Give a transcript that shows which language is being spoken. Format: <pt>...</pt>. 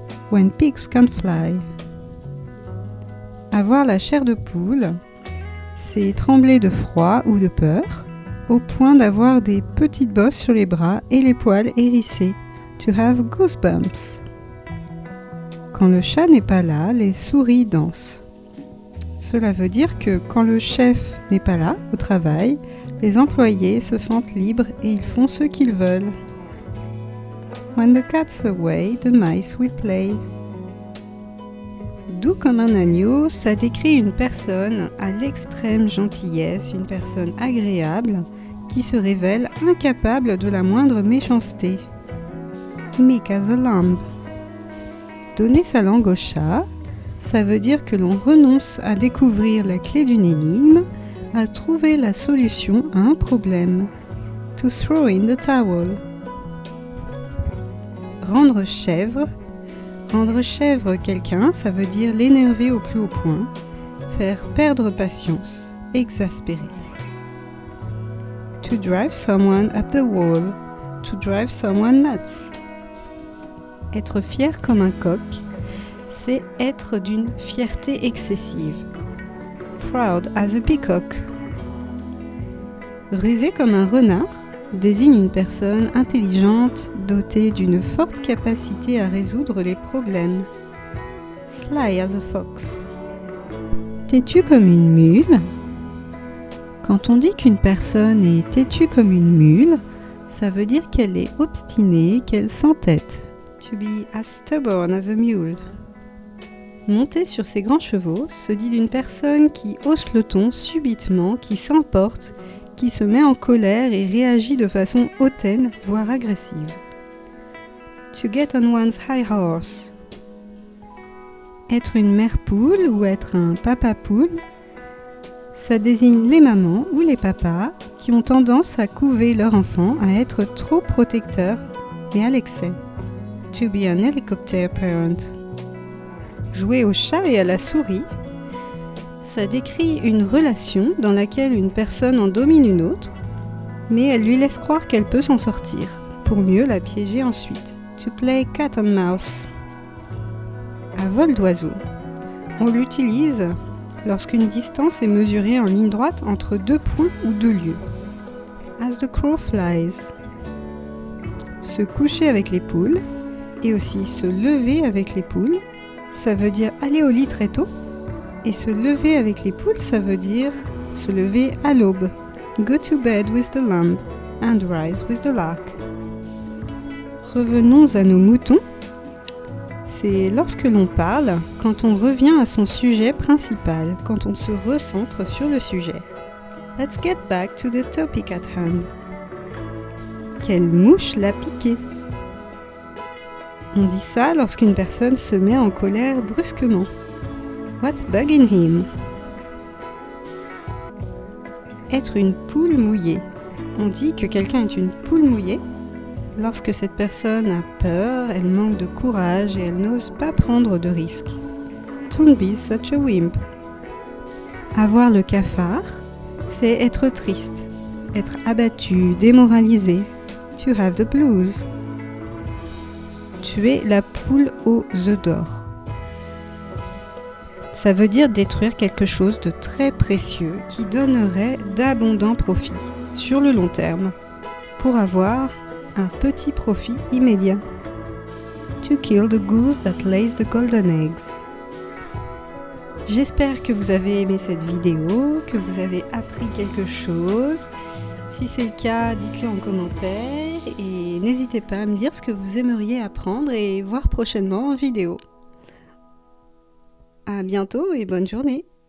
<en>When pigs can't fly.</en> <fr>Avoir la chair de poule, c'est trembler de froid ou de peur, au point d'avoir des petites bosses sur les bras et les poils hérissés.</fr> <en>To have goosebumps.</en> <fr>Quand le chat n'est pas là, les souris dansent. Cela veut dire que quand le chef n'est pas là, au travail, les employés se sentent libres et ils font ce qu'ils veulent.</fr> <en>When the cat's away, the mice will play.</en> <fr>Doux comme un agneau, ça décrit une personne à l'extrême gentillesse, une personne agréable qui se révèle incapable de la moindre méchanceté.</fr> <en>Meek as a lamb.</en> <fr>Donner sa langue au chat, ça veut dire que l'on renonce à découvrir la clé d'une énigme, à trouver la solution à un problème.</fr> <en>To throw in the towel.</en> <fr>Rendre chèvre. Rendre chèvre quelqu'un, ça veut dire l'énerver au plus haut point, faire perdre patience, exaspérer.</fr> <en>To drive someone up the wall. To drive someone nuts.</en> <fr>Être fier comme un coq, c'est être d'une fierté excessive.</fr> <en>Proud as a peacock.</en> <fr>Rusé comme un renard désigne une personne intelligente dotée d'une forte capacité à résoudre les problèmes.</fr> <en>Sly as a fox.</en> <fr>Têtu comme une mule. Quand on dit qu'une personne est têtue comme une mule, ça veut dire qu'elle est obstinée, qu'elle s'entête.</fr> <en>To be as stubborn as a mule.</en> <fr>Monter sur ses grands chevaux se dit d'une personne qui hausse le ton subitement, qui s'emporte, qui se met en colère et réagit de façon hautaine, voire agressive.</fr> <en>To get on one's high horse.</en> <fr>Être une mère poule ou être un papa poule, ça désigne les mamans ou les papas qui ont tendance à couver leur enfant, à être trop protecteurs et à l'excès.</fr> <en>To be an helicopter parent.</en> <fr>Jouer au chat et à la souris, ça décrit une relation dans laquelle une personne en domine une autre, mais elle lui laisse croire qu'elle peut s'en sortir, pour mieux la piéger ensuite.</fr> <en>To play cat and mouse.</en> <fr>À vol d'oiseau. On l'utilise lorsqu'une distance est mesurée en ligne droite entre deux points ou deux lieux.</fr> <en>As the crow flies.</en> <fr>Se coucher avec les poules et aussi se lever avec les poules, ça veut dire aller au lit très tôt. Et se lever avec les poules, ça veut dire se lever à l'aube.</fr> <en>Go to bed with the lamb and rise with the lark.</en> <fr>Revenons à nos moutons. C'est lorsque l'on parle, quand on revient à son sujet principal, quand on se recentre sur le sujet.</fr> <en>Let's get back to the topic at hand.</en> <fr>Quelle mouche l'a piqué? On dit ça lorsqu'une personne se met en colère brusquement.</fr> <en>What's bugging him?</en> <fr>Être une poule mouillée. On dit que quelqu'un est une poule mouillée lorsque cette personne a peur, elle manque de courage et elle n'ose pas prendre de risques.</fr> <en>Don't be such a wimp.</en> <fr>Avoir le cafard, c'est être triste, être abattu, démoralisé.</fr> <en>To have the blues.</en> <fr>Tuer la poule aux œufs d'or. Ça veut dire détruire quelque chose de très précieux qui donnerait d'abondants profits sur le long terme pour avoir un petit profit immédiat.</fr> <en>To kill the goose that lays the golden eggs.</en> <fr>J'espère que vous avez aimé cette vidéo, que vous avez appris quelque chose. Si c'est le cas, dites-le en commentaire et n'hésitez pas à me dire ce que vous aimeriez apprendre et voir prochainement en vidéo. À bientôt et bonne journée!</fr>